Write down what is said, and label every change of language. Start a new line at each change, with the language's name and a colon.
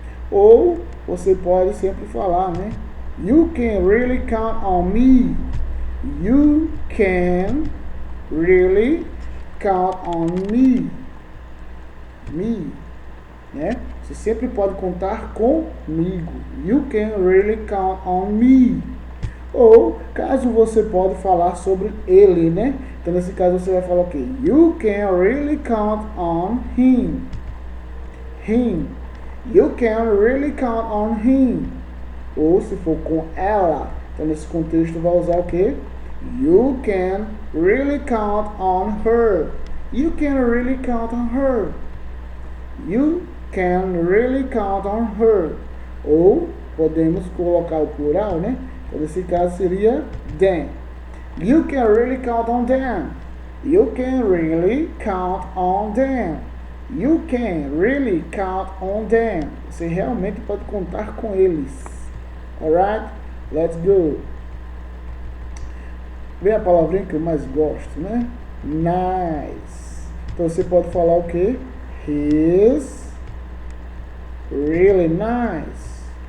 Portuguese: Ou você pode sempre falar, né?
English: You can really count on me. You can really count on me.
Portuguese: Me, né? Você sempre pode contar comigo.
English: You can really count on me.
Portuguese: Ou, caso você pode falar sobre ele, né? Então, nesse caso, você vai falar o quê?
English: You can really count on him. Him. You can really count on him.
Portuguese: Ou, se for com ela, então, nesse contexto, vai usar o quê?
English: You can really count on her. You can really count on her. You can really count on her.
Portuguese: Ou, podemos colocar o plural, né? Então, nesse caso, seria them.
English: You can really count on them. You can really count on them. You can really count on them.
Portuguese: Você realmente pode contar com eles.
English: Alright? Let's go.
Portuguese: Vem a palavrinha que eu mais gosto, né? Nice. Então você pode falar o quê?
English: He's really nice.